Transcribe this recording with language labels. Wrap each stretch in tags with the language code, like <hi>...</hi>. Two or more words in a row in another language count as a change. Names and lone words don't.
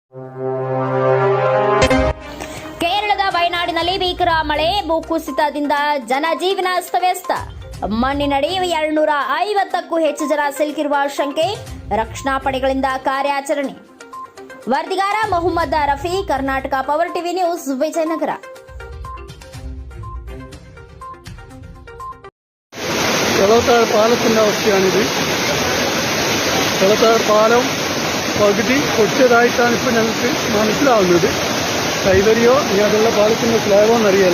<kn>ಕೇರಳದ ವಯನಾಡಿನಲ್ಲಿ ಭೀಕರ ಮಳೆ, ಭೂಕುಸಿತದಿಂದ ಜನಜೀವನ ಅಸ್ತವ್ಯಸ್ತ. ಮಣ್ಣಿನಡಿ 250ಕ್ಕೂ ಹೆಚ್ಚು ಜನ ಸಿಲುಕಿರುವ ಶಂಕೆ, ರಕ್ಷಣಾ ಪಡೆಗಳಿಂದ ಕಾರ್ಯಾಚರಣೆ. ವರದಿಗಾರ ಮೊಹಮ್ಮದ್ ರಫಿ, ಕರ್ನಾಟಕ ಪವರ್ ಟಿವಿ ನ್ಯೂಸ್, ವಿಜಯನಗರ.</kn> <ml>വെള്ളത്താഴ് പാലത്തിൻ്റെ അവസ്ഥയാണിത്. വെള്ളത്താഴ് പാലം പകുതി പൊട്ടിയതായിട്ടാണ് ഇപ്പോൾ ഞങ്ങൾക്ക് മനസ്സിലാവുന്നത്. കൈവരിയോ ഇനി അതുള്ള പാലത്തിൻ്റെ സ്ലാബോ എന്നറിയില്ല.</ml>